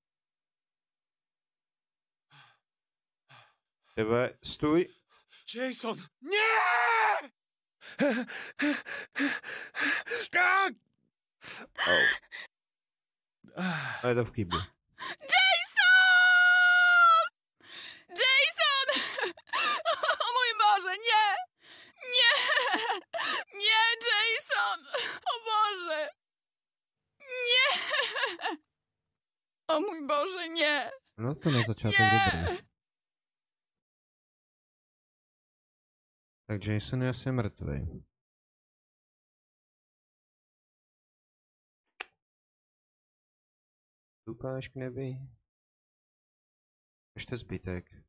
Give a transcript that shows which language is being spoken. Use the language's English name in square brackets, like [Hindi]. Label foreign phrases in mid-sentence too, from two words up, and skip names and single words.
[Czech] Tebe, stůj. [Polish] Jason! Nie! Tak! [Czech] A je to v kýblu. [Polish] Jason! Jason! O mój Boże, nie! Nie! Nie, Jason! O Boże! Nie! O mój Boże, nie! [Czech] No to na začátek [Polish] Nie! [Czech] dobrý. Tak Jason je asi mrtvý. Ukáž k nebi. Ještě zbytek.